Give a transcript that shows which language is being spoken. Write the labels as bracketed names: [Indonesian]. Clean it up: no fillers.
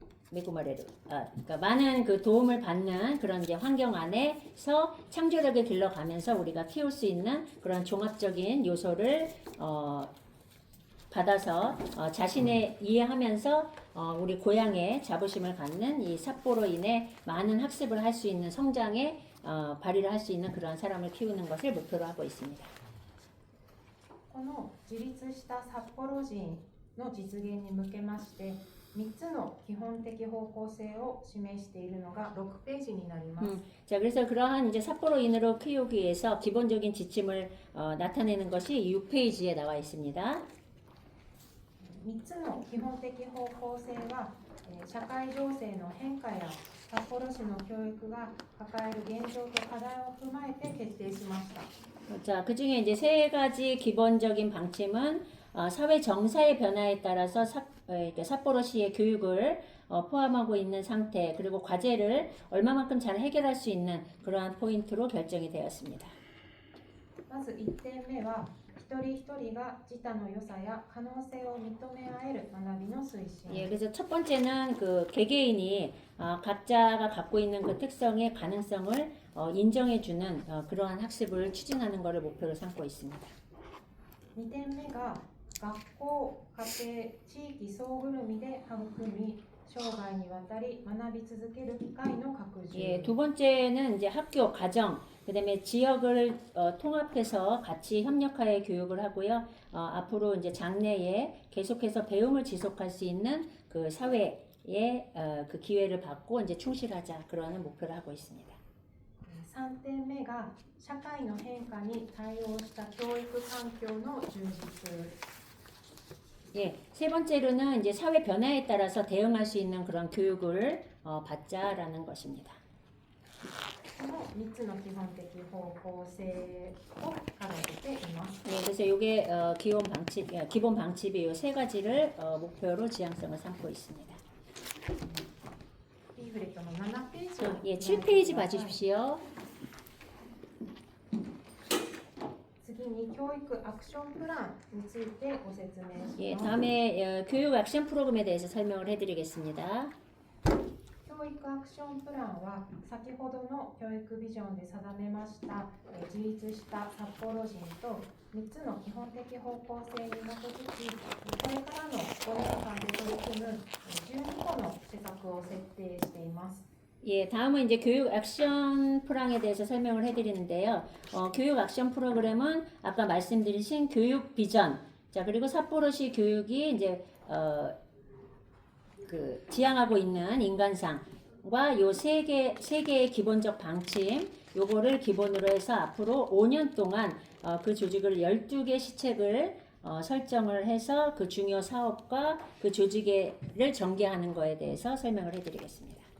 [Korean] 그러니까 많은 그 도움을 받는 그런 이제 환경 안에서 창조력을 길러가면서 우리가 키울 수 있는 그런 종합적인 요소를 받아서 자신의 이해하면서 우리 고향에 자부심을 갖는 이 삿포로인의 많은 학습을 할 수 있는 성장에 발휘를 할 수 있는 그런 사람을 키우는 것을 목표로 하고 있습니다. [Japanese] この自立した札幌人の実現に向けまして3つの基本的方向性を示しているのが6ページになります。 [Korean] 자, 그래서 그러한 이제 삿포로인으로 키우기 위해서 기본적인 지침을 나타내는 것이 6페이지에 나와 있습니다. [Japanese] 3つの基本的方向性は、社会情勢の変化や札幌市の教育が抱える現状と課題を踏まえて決定しました。 [Korean] 자, 그 중에 이제 세 가지 기본적인 방침은 사회 정사의 변화에 따라서 삿포로시의 교육을 포함하고 있는 상태 그리고 과제를 얼마만큼 잘 해결할 수 있는 그러한 포인트로 결정이 되었습니다. [Japanese] まず1点目は一人一人が自他の良さや可能性を認め合える学びの推進。 [Korean] 예, 그래서 첫 번째는 그 개개인이 각자가 갖고 있는 그 특성의 가능성을 인정해주는 그러한 학습을 추진하는 것을 목표로 삼고 있습니다. [Japanese] 2点目が学校、家庭、地域総ぐるみで育み、生涯にわたり学び続ける機会の拡充。 [Korean] 예, 두 번째는 이제 학교, 가정, 그다음에 지역을 통합해서 같이 협력하여 교육을 하고요. 앞으로 이제 장래에 계속해서 배움을 지속할 수 있는 그 사회에 그 기회를 받고 이제 충실하자 그러는 목표를 하고 있습니다. [Japanese] 3点目が社会の変化に対応した教育環境の充実。 [Korean] 예, 세 번째로는 이제 사회 변화에 따라서 대응할 수 있는 그런 교육을 받자라는 것입니다. [Japanese] この3つの基本的方向性を掲げています。 [Korean] 예, 그래서 이게 기본 방침이 이 세 가지를 목표로 지향성을 삼고 있습니다. [Japanese] リーフレットの7ページを [Korean] 예, 7페이지 봐주십시오. [Japanese] 教育アクションプランについてご説明し [Korean] 예, [Japanese] ます。 [Korean] 다음에 교육 액션 프로그램에 대해서 설명을 해드리겠습니다. [Japanese] 教育アクションプランは先ほどの教育ビジョンで定めました自立した札幌人と3つの基本的方向性に基づきこれからの5年間で取り組む12個の施策を設定しています。 [Korean] 예, 다음은 이제 교육 액션 프로그램에 대해서 설명을 해드리는데요. 교육 액션 프로그램은 아까 말씀드리신 교육 비전, 자 그리고 삿포로시 교육이 이제 그 지향하고 있는 인간상과 요 세 개의 기본적 방침, 요거를 기본으로 해서 앞으로 5년 동안 그 조직을 12개 시책을 설정을 해서 그 중요 사업과 그 조직을 전개하는 거에 대해서 설명을 해드리겠습니다.